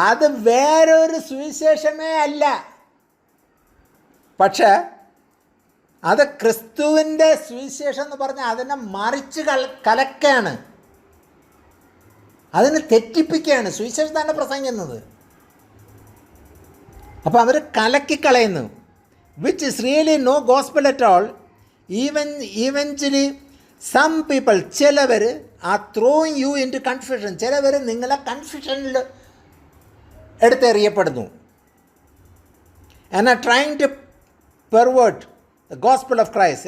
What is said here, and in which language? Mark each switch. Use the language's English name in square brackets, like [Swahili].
[Malayalam] അത് വേറൊരു സുവിശേഷമേ അല്ല, പക്ഷെ അത് ക്രിസ്തുവിൻ്റെ സുവിശേഷം എന്ന് പറഞ്ഞാൽ അതിനെ മറിച്ച് കലക്കാണ്, അതിനെ തെറ്റിപ്പിക്കുകയാണ്. സുവിശേഷം തന്നെ പ്രസംഗിക്കുന്നത്. അപ്പോൾ അവർ കലക്കിക്കളയുന്നു. [English] which is really no gospel at all, eventually some people, [Malayalam] ചിലവർ [English] are throwing you into confusion. [Malayalam] ചിലവർ നിങ്ങളെ കൺഫ്യൂഷനിൽ എടുത്തെറിയപ്പെടുന്നു. [English] and are trying to pervert the gospel of Christ.